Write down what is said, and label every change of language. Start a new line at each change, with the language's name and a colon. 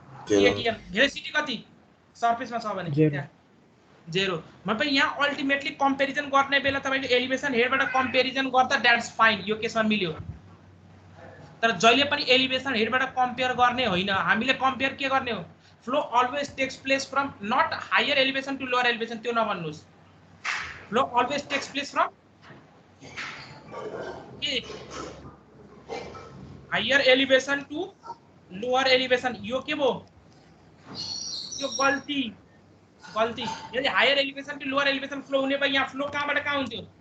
Nepali: Velocity कति सरफेसमा छ भने 0 मतलब यहाँ अल्टिमेटली कम्पेरिजन गर्ने बेला तपाईले एलिभेसन हेडबाट कम्पेरिजन गर्दा
English: that's fine
Nepali: यो केसमा मिल्यो तर जहिले पनि एलिभेसन हेडबाट कम्पेयर गर्ने होइन हामीले कम्पेयर के गर्ने हो
English: flow always takes place from not higher elevation to lower elevation,
Nepali: त्यो नभन्नुस्.
English: Flow always takes place from higher elevation to lower elevation.
Nepali: यो के भो? यो गल्ती यदि higher elevation to lower elevation flow हुने भए यहाँ फ्लो कहाँबाट कहाँ हुन्थ्यो?